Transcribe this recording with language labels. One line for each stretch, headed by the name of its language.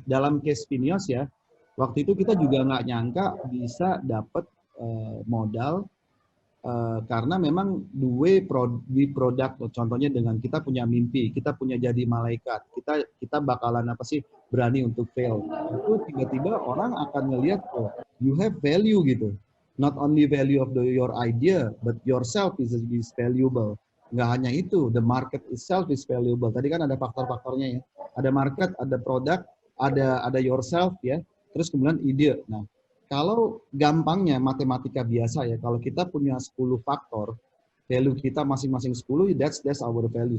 Indonesian: Dalam case Vinios ya, waktu itu kita juga nggak nyangka bisa dapat modal. Karena memang di produk, contohnya dengan kita punya mimpi, kita punya jadi malaikat, kita bakalan apa sih berani untuk fail. Itu tiba-tiba orang akan ngelihat, oh,
English: you have value
Indonesian: gitu.
English: Not only value of your idea, but yourself is valuable.
Indonesian: Nggak hanya itu,
English: the market itself is valuable.
Indonesian: Tadi kan ada faktor-faktornya ya. Ada market, ada produk, ada yourself ya. Terus kemudian ide. Nah, kalau gampangnya matematika biasa ya, kalau kita punya 10 faktor, value kita masing-masing 10,
English: that's our value.